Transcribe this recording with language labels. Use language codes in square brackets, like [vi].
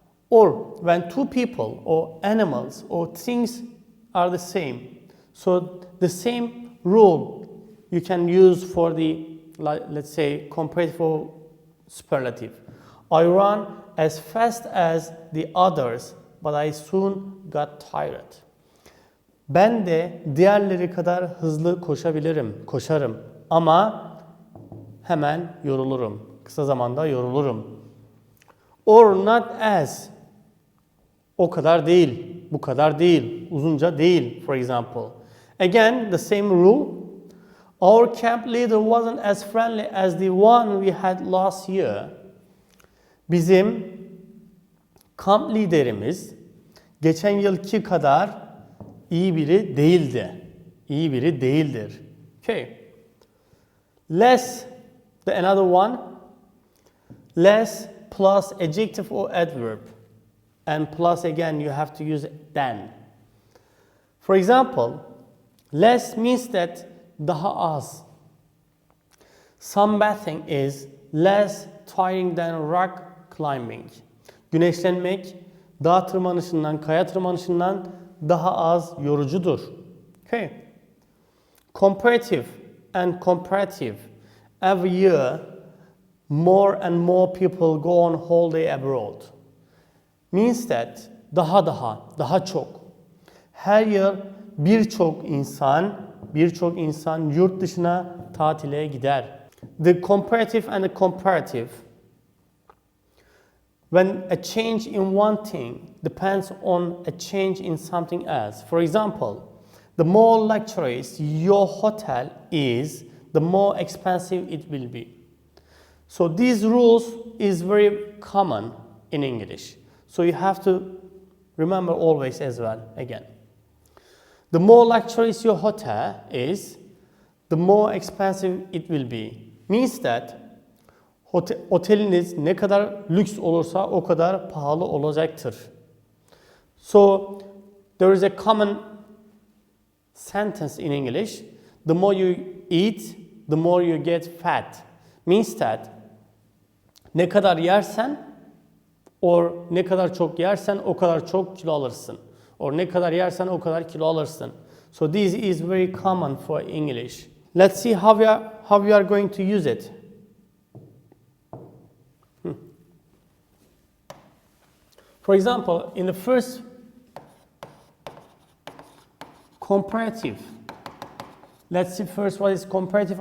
[en] Or when two people or animals or things are the same. So the same rule you can use for the, let's say, comparative or superlative. I run as fast as the others, but I soon got tired. [tr] Ben de diğerleri kadar hızlı koşarım ama hemen yorulurum. Kısa zamanda yorulurum. [en] Or not as, [tr] o kadar değil, bu kadar değil, uzunca değil, [en] for example. Again, the same rule. Our camp leader wasn't as friendly as the one we had last year. [tr] Bizim kamp liderimiz geçen yılki kadar iyi biri değildi. İyi biri değildir. [en] Okay. Less, another one. Less plus adjective or adverb. And plus again you have to use than. For example, less means that [tr] daha az. [en] Sunbathing is less tiring than rock climbing. [tr] Güneşlenmek dağ tırmanışından, kaya tırmanışından daha az yorucudur. [en] Okay. Comparative and comparative. Every year, more and more people go on holiday abroad. Means that [tr] daha çok. Her yıl birçok insan yurt dışına tatile gider. [en] The comparative and the comparative. When a change in one thing depends on a change in something else. For example, the more luxurious your hotel is, the more expensive it will be. So these rules is very common in English. So you have to remember always as well again. The more luxurious your hotel is, the more expensive it will be. Means that [tr] oteliniz ne kadar lüks olursa o kadar pahalı olacaktır. [en] So there is a common sentence in English. The more you eat, the more you get fat. Means that [tr] ne kadar yersen or ne kadar çok yersen o kadar çok kilo alırsın. Or ne kadar yersen o kadar kilo alırsın. [en] So this is very common for English. Let's see how we are going to use it. For example, in the first comparative, let's see first what is comparative.